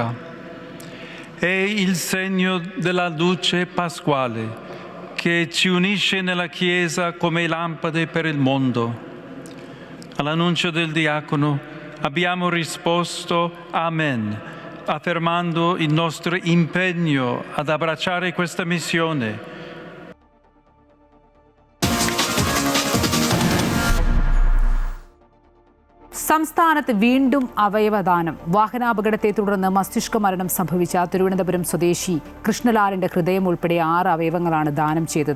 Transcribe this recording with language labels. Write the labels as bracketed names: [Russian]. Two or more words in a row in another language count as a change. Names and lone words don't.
[Italian] È il segno della luce pasquale che ci unisce nella Chiesa come lampade per il mondo. All'annuncio del diacono abbiamo risposto Amen, affermando il nostro impegno ad abbracciare questa missione. [Malayalam] സംസ്ഥാനത്ത് വീണ്ടും അവയവദാനം. വാഹനാപകടത്തെ തുടർന്ന് മസ്തിഷ്ക മരണം സംഭവിച്ച തിരുവനന്തപുരം സ്വദേശി കൃഷ്ണലാലിന്റെ ഹൃദയം ഉൾപ്പെടെ 6 അവയവങ്ങളാണ് ദാനം ചെയ്തത്.